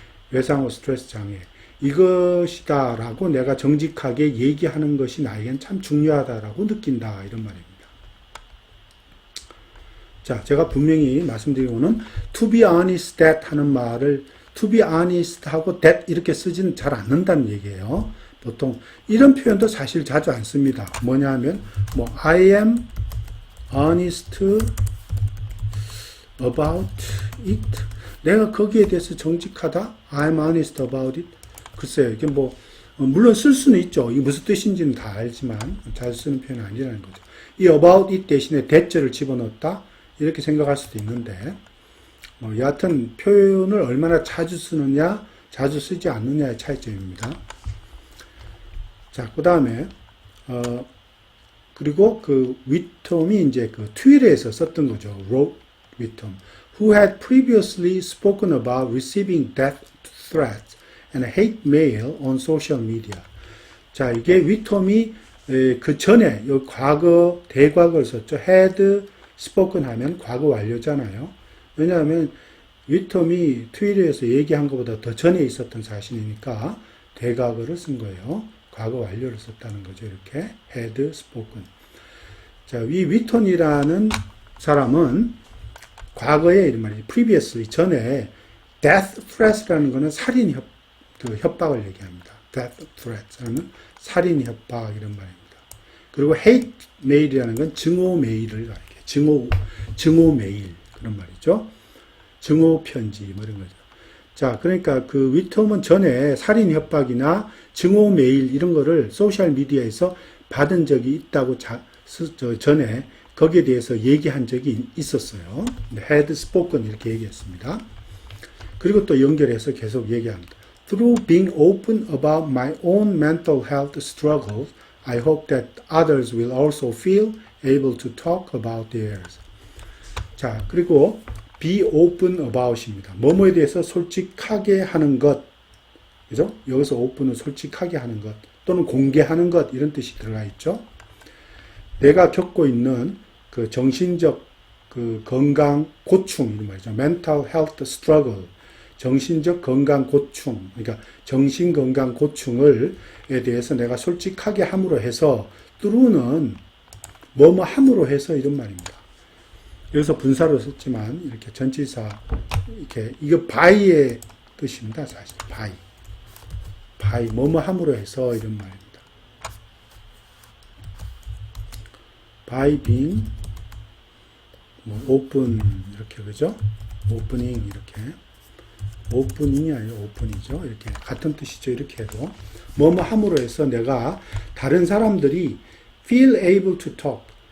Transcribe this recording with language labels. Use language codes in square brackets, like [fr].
[ko] 외상후 스트레스 장애. 이것이다라고 내가 정직하게 얘기하는 것이 나에겐 참 중요하다라고 느낀다, 이런 말입니다. 자, 제가 분명히 말씀드리고는 [en] to be honest [ko] that 하는 말을 to be honest 하고 that 이렇게 쓰지는 잘 않는다는 얘기예요. 보통 이런 표현도 사실 자주 안 씁니다. 뭐냐 하면 [en] I am honest about it. [ko] 내가 거기에 대해서 정직하다. [en] I'm honest about it. [ko] 글쎄요. 이게 물론 쓸 수는 있죠. 이게 무슨 뜻인지는 다 알지만 잘 쓰는 표현은 아니라는 거죠. 이 about it 대신에 that를 집어넣었다. 이렇게 생각할 수도 있는데 여하튼 표현을 얼마나 자주 쓰느냐, 자주 쓰지 않느냐의 차이점입니다. 자, 그 다음에 그리고 그 위톰이 이제 그 트윗에서 썼던 거죠. [en] wrote 위톰, who had previously spoken about receiving death threats and hate mail on social media. [ko] 자, 이게 위톰이 그 전에 요 과거 대과거를 썼죠. had spoken 하면 과거 완료잖아요. 왜냐하면 위톰이 트윗에서 얘기한 것보다 더 전에 있었던 사실이니까 대과거를 쓴 거예요. 과거 완료를 썼다는 거죠. 이렇게 had spoken. 자, 이 위톤이라는 사람은 과거에 이런 말이죠. previously 전에 death threat라는 거는 살인 협박을 얘기합니다. death threat라는 살인 협박 이런 말입니다. 그리고 hate mail이라는 건 증오 메일을 가리켜요. 증오 메일 그런 말이죠. 증오 편지 뭐 이런 거죠. 자, 그러니까 그 위톰은 전에 살인 협박이나 증오 메일 이런 거를 소셜 미디어에서 받은 적이 있다고 전에 거기에 대해서 얘기한 적이 있었어요. had spoken 이렇게 얘기했습니다. 그리고 또 연결해서 계속 얘기합니다. [en] Through being open about my own mental health struggles, I hope that others will also feel able to talk about theirs. [ko] 자, 그리고 be open about입니다. 뭐뭐에 대해서 솔직하게 하는 것. 그죠? 여기서 open은 솔직하게 하는 것 또는 공개하는 것 이런 뜻이 들어가 있죠. 내가 겪고 있는 그 정신적 그 건강 고충 이런 말이죠. mental health struggle. 정신적 건강 고충. 그러니까 정신 건강 고충을에 대해서 내가 솔직하게 함으로 해서 through는 뭐뭐 함으로 해서 이런 말입니다. 여기서 분사로 썼지만 이렇게 전치사 이렇게 이거 by의 뜻입니다. 사실 by 뭐뭐 함으로 해서 이런 말입니다. [en] by being open [ko] 이렇게 그죠? opening 이렇게 opening이 아니라 open이죠. 이렇게 같은 뜻이죠. 이렇게 해도 뭐뭐 함으로 해서 내가 다른 사람들이 [en] feel able to talk